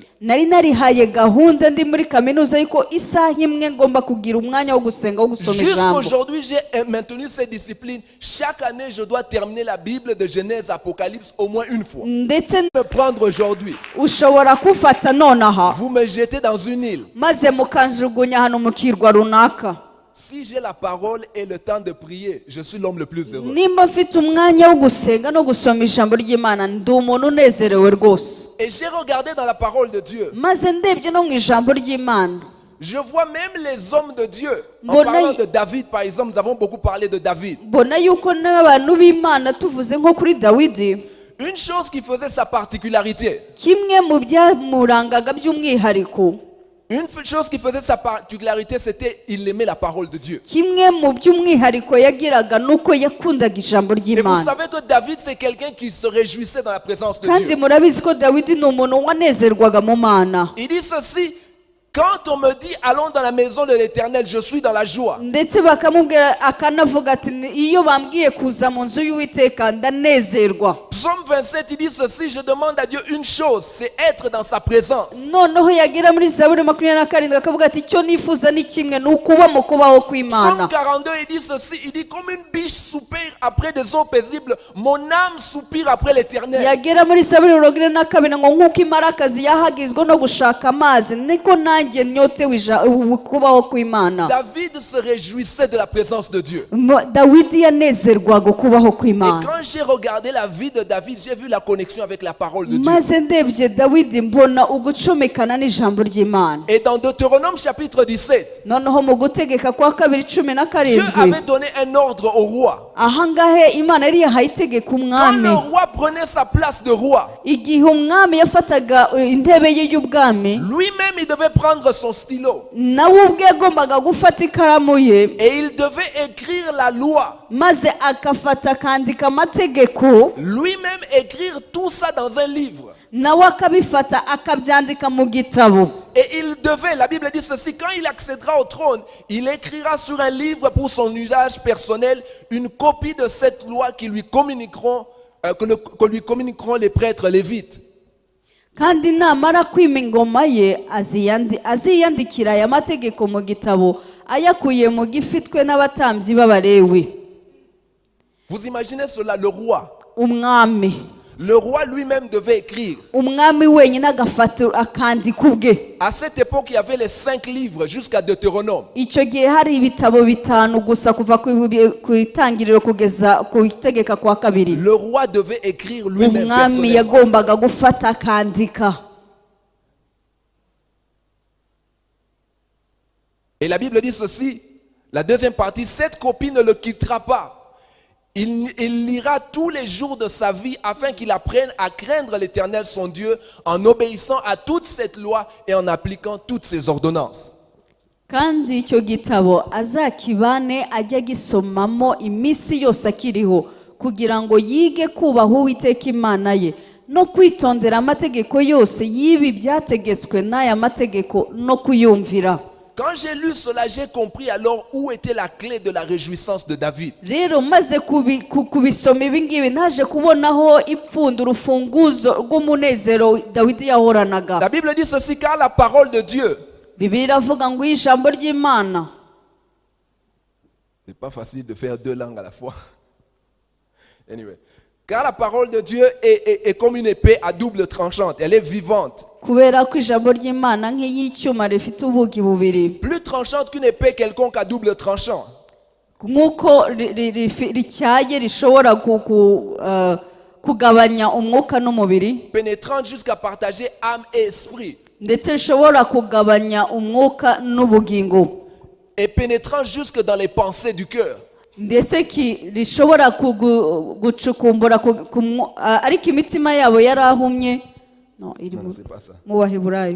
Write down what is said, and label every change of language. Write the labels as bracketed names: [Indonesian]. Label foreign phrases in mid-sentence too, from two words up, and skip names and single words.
[Kinyarwanda] Nari narihaye gahunda ndi muri kaminuza yuko isaha imwe ngomba kugira umwanya wo gusenga wo gusoma ijambo. [French] Jusqu'aujourd'hui, j'ai maintenu cette discipline. Chaque année, je dois terminer la Bible de Genèse, Apocalypse au moins une fois. [Kinyarwanda] Ndetse [French] Me prendre aujourd'hui, [Kinyarwanda] ushobora kufata nonaha [French] vous me jetez dans une île. [Kinyarwanda] maze mukanjugunya hano mu kirwa runaka. [French] si j'ai la parole et le temps de prier, je suis l'homme le plus heureux. [Kinyarwanda] nimba mfite umwanya wo gusenga no gusoma ijambo ry'Imana ndi umuntu unezerewe rwose. [French] Et j'ai regardé dans la parole de Dieu. [Kinyarwanda] Maze ndebye no mu ijambo ry'Imana [French] Je vois même les hommes de Dieu. En Bon, parlant là, de David, par exemple, nous avons beaucoup parlé de David. [Kinyarwanda] mbona yuko n'abantu b'Imana tuvuze nko kuri Dawidi, [French] Une chose qui faisait sa particularité, [Kinyarwanda] kimwe mu byamurangaga by'umwihariko, [French] une chose qui faisait sa particularité, c'était il aimait la parole de Dieu. [Kinyarwanda] kimwe mu by'umwihariko yagiraga nuko yakundaga ijambo [French] Et vous [Kinyarwanda] ry'Imana. [French] savez que David, c'est quelqu'un qui se réjouissait dans la présence de [Kinyarwanda] Kandi [French] Dieu. [Kinyarwanda] murabizi ko Dawidi ni umuntu wanezerwaga mu Mana. [French] Il dit ceci, quand on me dit allons dans la maison de l'Éternel, je suis dans la joie. [Kinyarwanda] Ndetse bakamubwira akanavuga ati iyo bambwiye kuza mu nzu y'Uwiteka ndanezerwa. [French] Psaume 27, il dit ceci, je demande à Dieu une chose, c'est être dans sa présence. [Kinyarwanda] Noneho yagera muri Zaburi 27 akavuga ati icyo nifuza ni kimwe, ni ukuba mu kubaho [French] Psaume [Kinyarwanda] kw'Imana. [French] 42, il dit ceci, il dit comme une biche soupire après des eaux paisibles, mon âme soupire après l'Éternel. [Kinyarwanda] Yagera muri Zaburi 22 ngo nk'uko imarakazi yahagizwe no gushaka amazi niko nanjye nyotewe kubaho kw'Imana. [French] David se réjouissait de la présence de Dieu. [Kinyarwanda] Dawidi yanezerwaga kubaho [French] Et [Kinyarwanda] kw'Imana. [French] quand j'ai regardé la vie de David, j'ai vu la connexion avec la parole de Dieu. [Kinyarwanda] Maze ndebye Dawidi mbona ugucomekana n'ijambo ry'Imana. [French] Et dans Deutéronome chapitre 17, [Kinyarwanda] Noneho mu gutegeka kwa 2:17 [French] Dieu avait donné un ordre au roi. [Kinyarwanda] ahangahe Imana yari yahaye itegeko [French] Quand [Kinyarwanda] umwami. [French] le roi prenait sa place de roi, [Kinyarwanda] Igihe umwami yafataga intebe ye y'ubwami, [French] lui-même il devait prendre son stylo. [Kinyarwanda] nawe ubwe yagombaga gufata ikaramu ye, [French] Et il devait écrire la loi. [Kinyarwanda] maze akafata akandika amategeko, [French] Lui-même écrire tout ça dans un livre. [Kinyarwanda] nawe akabifata akabyandika mu gitabo. [French] Et il devait, la Bible dit ceci, quand il accédera au trône, il écrira sur un livre pour son usage personnel une copie de cette loi qui lui communiqueront, que lui communiqueront les prêtres lévites. [Kinyarwanda] Kandi namara kwima ingoma ye aziyandikira aya mategeko mu gitabo ayakuye mu gifitwe n'abatambyi b'Abalewi. [French] Vous imaginez cela, le roi. [Kinyarwanda] Umwami [French] lui-même devait écrire. [Kinyarwanda] umwami wenyine agafata akandika ubwe. [French] À cette époque, il y avait les 5 livres jusqu'à Deutéronome. [Kinyarwanda] Icyo gihe hari ibitabo bitanu gusa kuva ku itangiriro kugeza ku itegeka kwa kabiri. [French] Le roi devait écrire lui-même [Kinyarwanda] Umwami [French] personnellement. [Kinyarwanda] yagombaga gufata akandika. [French] Et la Bible dit ceci, la deuxième partie, cette copie ne le quittera pas. Il lira tous les jours de sa vie afin qu'il apprenne à craindre l'Éternel son Dieu en obéissant à toute cette loi et en appliquant toutes ses ordonnances. [Kinyarwanda] Kandi icyo gitabo azakibane ajya gisomamo iminsi yose akiriho kugira ngo yige kubaha Uwiteka Imana ye no kwitondera amategeko yose y'ibi byategetswe n'aya mategeko no kuyumvira. [French] Quand j'ai lu cela, j'ai compris alors où était la clé de la réjouissance de David. [Kinyarwanda] Rero maze kubisoma ibi ngibi naje kubonaho ipfundo urufunguzo rw'umunezero Dawidi yahoranaga. [French] La Bible dit ceci, car la parole de Dieu, [Kinyarwanda] Bibiliya iravuga ngo ijambo ry'Imana. [French] c'est pas facile de faire 2 langues à la fois. Anyway. Car la parole de Dieu est comme une épée à double tranchante. Elle est vivante. [Kinyarwanda] Kubera ko ijambo ry'Imana nk'iyicyuma rifite ubugi bubiri. [French] Plus tranchante qu'une épée quelconque à double tranchant. [Kinyarwanda] Nk'uko rityaye rishobora kugabanya umwuka n'umubiri, [French] Pénétrante jusqu'à partager âme et esprit. [Kinyarwanda] ndetse rishobora kugabanya umwuka n'ubugingo, [French] Et pénétrant jusque dans les pensées du cœur. [Kinyarwanda] ndetse rishobora gucukumbura ariko imitima yabo yarahumye. [French] Non, c'est pas ça. [Kinyarwanda] Mu Baheburayo.